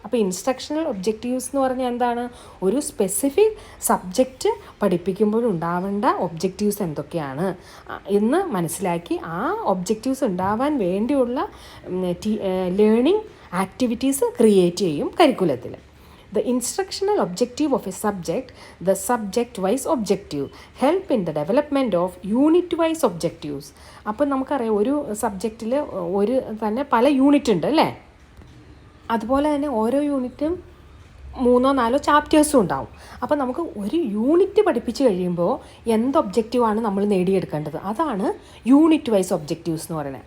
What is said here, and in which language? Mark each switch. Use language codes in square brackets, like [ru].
[ml] അപ്പോൾ instructional objectives എന്ന് പറഞ്ഞാൽ എന്താണ്? ഒരു സ്പെസിഫിക് സബ്ജക്റ്റ് പഠിപ്പിക്കുമ്പോഴുണ്ടാവേണ്ട ഒബ്ജക്റ്റീവ്സ് എന്തൊക്കെയാണ് എന്ന് മനസ്സിലാക്കി ആ ഒബ്ജക്റ്റീവ്സ് ഉണ്ടാവാൻ വേണ്ടിയുള്ള ലേണിംഗ് ആക്ടിവിറ്റീസ് ക്രിയേറ്റ് ചെയ്യും കരിക്കുലത്തിൽ. [en] The instructional objective of a subject, the subject-wise objective, help in the development of unit-wise objectives. [ml] അപ്പം നമുക്കറിയാം ഒരു സബ്ജക്റ്റിൽ ഒരു തന്നെ പല യൂണിറ്റ് ഉണ്ട് അല്ലേ? അതുപോലെ തന്നെ ഓരോ യൂണിറ്റും 3-4 ചാപ്റ്റേഴ്സും ഉണ്ടാവും. അപ്പോൾ നമുക്ക് ഒരു യൂണിറ്റ് പഠിപ്പിച്ച് കഴിയുമ്പോൾ എന്ത് ഒബ്ജക്റ്റീവാണ് നമ്മൾ നേടിയെടുക്കേണ്ടത്, അതാണ് യൂണിറ്റ് വൈസ് ഒബ്ജക്റ്റീവ്സ് എന്ന് പറയുന്നത്.